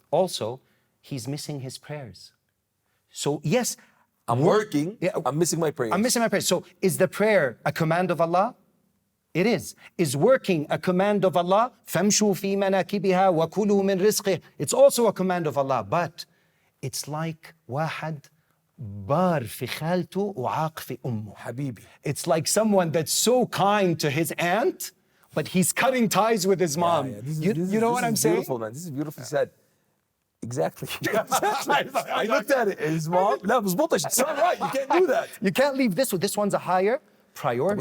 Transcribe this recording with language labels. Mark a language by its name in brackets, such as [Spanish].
[English] Also, he's missing his prayers. So yes, I'm working, I'm missing my prayers. I'm missing my prayers. So is the prayer a command of Allah? It is. Is working a command of Allah? [Arabic] فَامْشُوا فِي مَنَاكِبِهَا وَكُلُوا مِنْ رِزْقِهِ. [English] It's also a command of Allah. But it's like [Arabic] واحد بار في خالته وعاق في أمه. حبيبي. [English] It's like someone that's so kind to his aunt, but he's cutting ties with his mom. You know what I'm saying? Beautiful, man. This is beautifully said. Exactly. I looked at it. His mom. [Arabic] لا مظبوطة. [English] It's not right. You can't do that. You can't leave this one. This one's a higher priority.